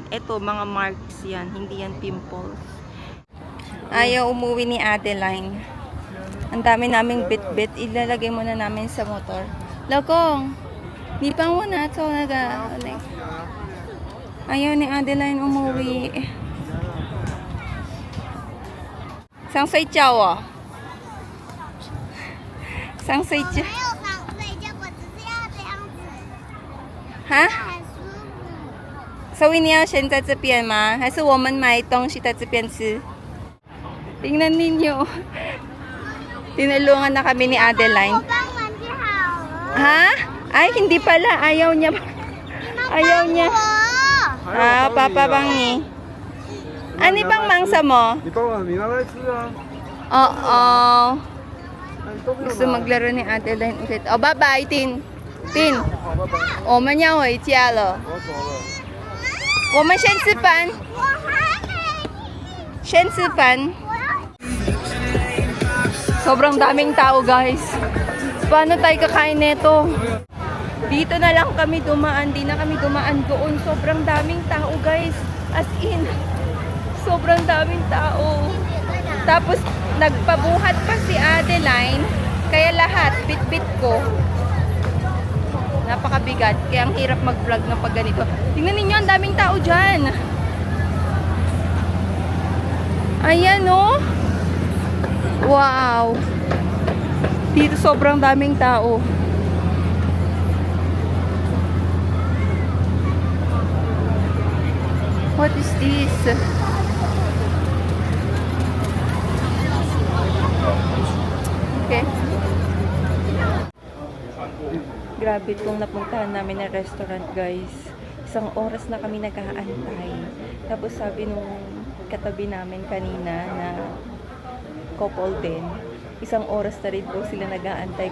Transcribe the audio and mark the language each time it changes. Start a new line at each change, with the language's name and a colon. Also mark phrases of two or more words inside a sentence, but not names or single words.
Filipino: Ito, mga marks yan. Hindi yan pimples. Ayaw umuwi ni Adeline. Ang dami naming bit-bit. Ilalagay muna namin sa motor. Lakong, di pa mo na ito. Ayaw ni Adeline umuwi.
Chinese: Sang睡觉哦。sang 睡觉。没有想睡觉，我只是要这样子，哈？很舒服。所以你要先在这边吗？还是我们买东西在这边吃？
Filipino: Tingnan ninyo. Tinulungan na kami ni Adeline.
Chinese: 我帮忙就好了。
Filipino: Ha? Ay, hindi pala. Ayaw niya. Ayaw niya.
Chinese: 我
Filipino: Papa Bangi. Ano bang mangsa mo?
Chinese: 你帮我，你拿来吃啊！
Filipino: Oo.
Chinese: 你都不用
Filipino: Gusto
Chinese: 拿。
Filipino: maglaro ni Adeline ulit. Oh, bye-bye, Tin. Tin.
Chinese: 好，拜拜。我们要回家了。我走了。我们先吃饭。我还没，先吃饭。我要。
Filipino: Sobrang daming tao, guys. Paano tayo kakain nito? Dito na lang kami dumaan. Di na kami dumaan doon. Sobrang daming tao, guys.
English: As in,
Filipino: sobrang daming tao. Tapos, nagpabuhat pa si Adeline. Kaya lahat, bit-bit ko. Napakabigat. Kaya ang hirap mag-vlog ng pag ganito. Tingnan ninyo, ang daming tao dyan. Ayan, oh. Wow! Dito sobrang daming tao.
English: What is this?
Filipino: Okay. Grabe itong napuntahan namin na restaurant, guys. Isang oras na kami nag-aantay. Tapos sabi nung katabi namin kanina na couple din, isang oras na rin po sila nag-aantay.